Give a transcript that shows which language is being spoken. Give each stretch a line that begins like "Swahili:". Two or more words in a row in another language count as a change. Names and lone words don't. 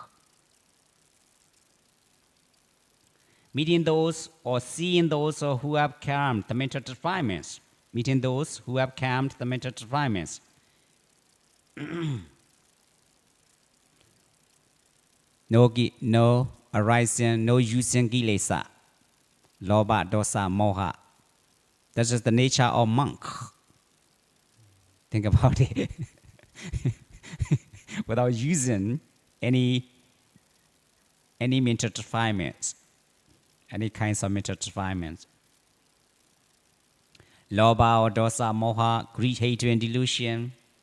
English: Meeting those or seeing those who have calmed the mental defilements. Meeting those who have calmed the mental defilements. No arising, no using kilesa.
Pali: Loba, dosa, moha.
English: That's just the nature of monk. Think about it. Without using any mental defilements, any kinds of mental defilements. Loba or
Pali: dosa, moha,
English: greed, hatred, and delusion.